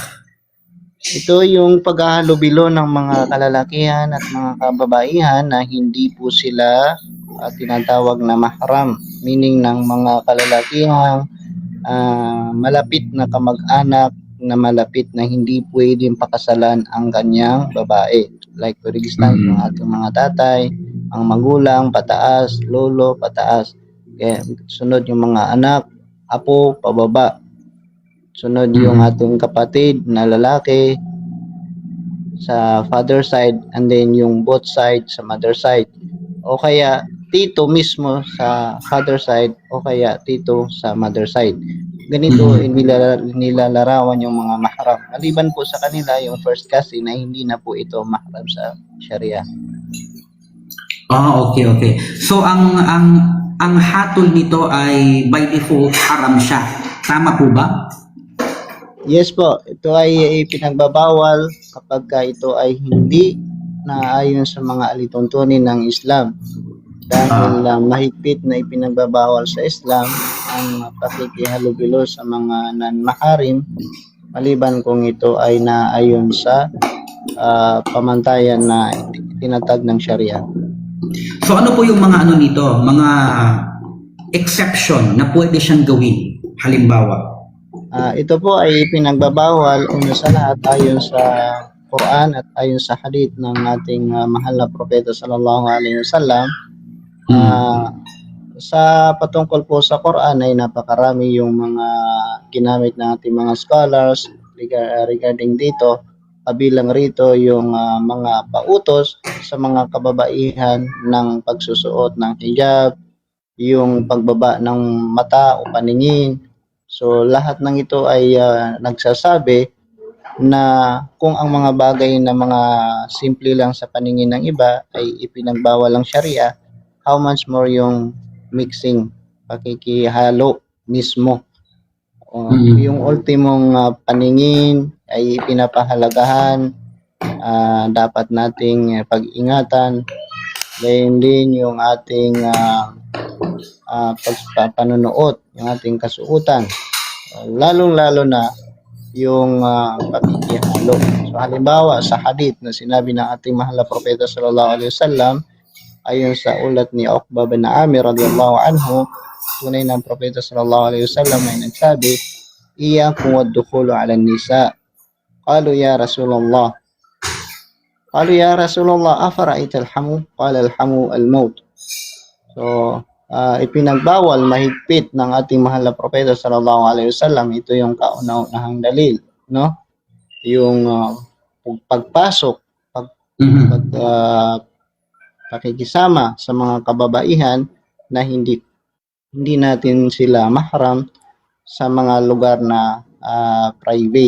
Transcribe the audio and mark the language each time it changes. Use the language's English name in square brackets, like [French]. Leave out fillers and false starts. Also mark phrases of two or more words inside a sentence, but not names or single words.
[Filipino] Ito yung paghahalubilo ng mga kalalakihan at mga kababaihan na hindi po sila tinatawag na mahram, meaning ng mga kalalakihan malapit na kamag-anak na malapit na hindi pwedeng pakasalan ang kanyang babae. [English] Like for example, [Filipino] yung ating mga tatay, ang magulang, pataas, lolo, pataas. Kaya, sunod yung mga anak, apo, pababa. Sunod yung ating kapatid na lalaki sa [English] father side [Filipino] and then yung [English] both side [Filipino] sa [English] mother side. [Filipino] O kaya tito mismo sa [English] father side [Filipino] o kaya tito sa [English] mother side. [Filipino] Ganito nilalarawan yung mga mahram. Maliban po sa kanila yung [English] first cousin [Filipino] na hindi na po ito mahram sa Sharia. Okay. So ang ang hatol nito ay [English] by default [Filipino] haram siya. Tama po ba? Yes po, ito ay ipinagbabawal kapag ito ay hindi naayon sa mga alituntunin ng Islam. Dahil mahigpit na ipinagbabawal sa Islam ang pakikihalubilo sa mga non-maharim maliban kung ito ay naayon sa pamantayan na tinatag ng Sharia. So ano po yung mga ano nito, mga exception na pwede siyang gawin? Halimbawa. Ito po ay pinagbabawal una sa lahat ayon sa Quran at ayon sa hadith ng ating mahal na propeta [Arabic] صلى الله عليه وسلم. [Filipino] Sa patungkol po sa Quran ay napakarami yung mga ginamit ng ating mga scholars regarding dito. Kabilang rito yung mga pautos sa mga kababaihan ng pagsusuot ng hijab, yung pagbaba ng mata o paningin. So lahat ng ito ay nagsasabi na kung ang mga bagay na mga simple lang sa paningin ng iba ay ipinagbawal ng Sharia, [English] how much more [Filipino] yung mixing, pakikihalo mismo. Yung ultimong paningin ay pinapahalagahan, dapat nating pag-ingatan. Gayon din yung ating pagpapanunuot, yung ating kasuotan. Lalong-lalo na yung pakikihalo. So halimbawa sa hadith na sinabi ng ating mahal na propeta [Arabic] صلى الله عليه وسلم, [Filipino] ayon sa ulat ni Uqbah bin Amir [Arabic] رضي الله عنه, [Filipino] tunay ng propeta [Arabic] صلى الله عليه وسلم [Filipino] ay nagsabi, [Arabic] "إياكم والدخول على النساء." قالوا يا رسول الله. قالوا يا رسول الله أفرأيت الحمو? قال الحمو الموت. [Filipino] So, ipinagbawal mahigpit ng ating mahal na propeta [Arabic] صلى الله عليه وسلم. [Filipino] Ito yung kauna-unahang dalil, no? Yung pagpasok, pakikisama sa mga kababaihan na hindi natin sila mahram sa mga lugar na private.